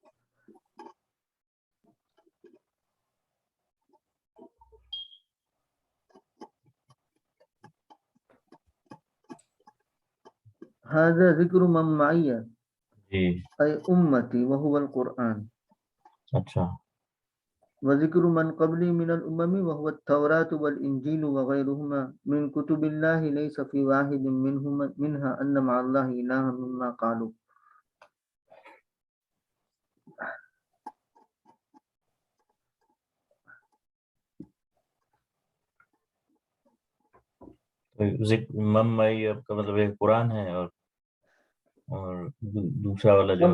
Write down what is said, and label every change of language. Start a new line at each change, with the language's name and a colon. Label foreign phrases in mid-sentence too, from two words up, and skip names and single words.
Arabic: ھذا ذکر من معیہ
Urdu: جی
Arabic: اے امتی وہو القرآن،
Urdu: اچھا.
Arabic: وذکر من قبلی من الامم وهو التوراة والانجیل وغیرهما من کتب اللہ لیس فی واحد منها ان مع اللہ الہا مما قالوا.
Urdu: مئی کا مطلب ایک قرآن ہے، اور دوسرا والا جو